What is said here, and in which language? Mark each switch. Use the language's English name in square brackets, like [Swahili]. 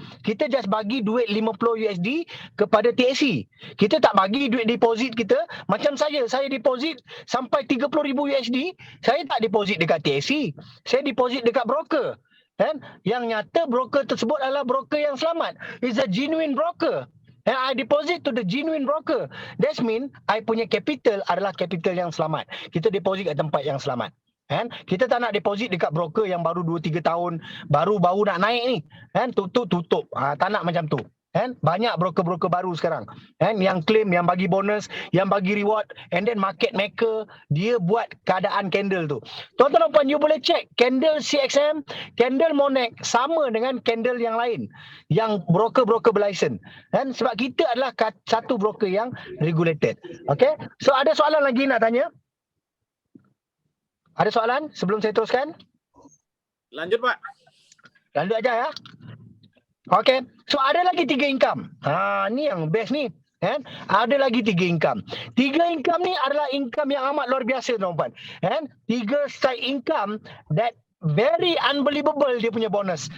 [Malay] Kita just bagi duit $50 kepada TSC. Kita tak bagi duit deposit kita. Macam saya deposit sampai $30,000. Saya tak deposit dekat TSC. Saya deposit dekat broker. Kan? Yang nyata broker tersebut adalah broker yang selamat. [English] It's a genuine broker. And I deposit to the genuine broker. That means I [Malay] punya capital adalah capital yang selamat. Kita deposit kat tempat yang selamat. Kan? Kita tak nak deposit dekat broker yang baru 2-3 tahun, baru nak naik ni. Kan? Tutup. Tak nak macam tu. Kan? Banyak broker-broker baru sekarang. Kan? Yang claim, yang bagi bonus, yang bagi reward, [English] and then [Malay] market maker, dia buat keadaan candle tu. Tuan-tuan dan puan, you boleh check candle CXM, candle Monex sama dengan candle yang lain, yang broker-broker berlisen. Kan? Sebab kita adalah satu broker yang regulated. Okay? So ada soalan lagi nak tanya? Ada soalan sebelum saya teruskan? Lanjut, Pak. Lanjut aja ya. Okay. So ada lagi 3 income. Ni yang best ni. Kan? Ada lagi 3 income. 3 income ni adalah income yang amat luar biasa, tuan-tuan. Kan? [English] 3 side income that very unbelievable [Malay] dia punya [English] bonus.